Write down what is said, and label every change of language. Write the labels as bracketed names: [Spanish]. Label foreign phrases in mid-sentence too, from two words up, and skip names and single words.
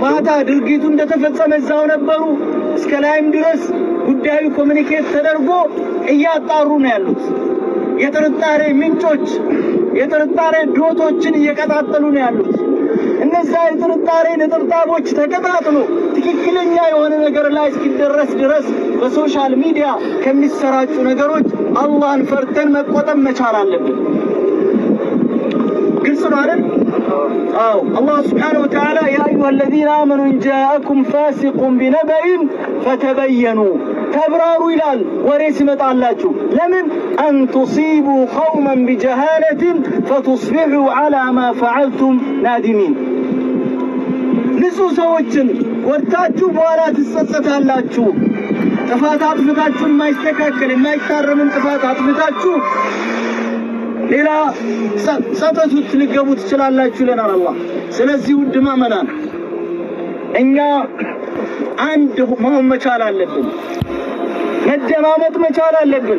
[Amharic] ማታ ድርጊቱ እንደተፈጸመ እዛው ነበሩ። እስከ ላይም ድረስ ጉዳዩ ኮሙኒኬት ተደርጎ እያጣሩ ነው ያሉት። የጥርጣሬ ምንጮች የጥርጣሬ ዶቶችን እየቀጣጠሉ ነው ያሉት። እነዛ የጥርጣሬ ነጥብጣቦች ተቀጣጥሎ ትክክለኛ የሆነ ነገር ላይ እስኪደረስ ድረስ በሶሻል ሚዲያ ከሚሰራጩ ነገሮች አላህን ፈርተን መቆጠብ መቻል አለብን። ግልጽ ነው አይደል? አዎ አላህ [Arabic] سبحانه وتعالى يا أيها الذين آمنوا إن جاءكم فاسق بنبأ فتبينوا [Amharic] ተብራሩ ይላል። ወሬ ሲመጣላችሁ ለምን [Arabic] أن تصيبوا قوما بجهالة فتصبحوا على ما فعلتم نادمين። [Amharic] ንጹህ ሰዎችን ወርታችሁ በኋላ ትጸጸታላችሁ። ጥፋት አጥፍታችሁ የማይስተካከል የማይታረምን ጥፋት አጥፍታችሁ ሌላ ጸጸት ውስጥ ልትገቡ ትችላላችሁ ይለናል አላህ። ስለዚህ ውድ ማመናን እኛ አንድ መሆን መቻል አለብን። መደማመጥ መቻል አለብን።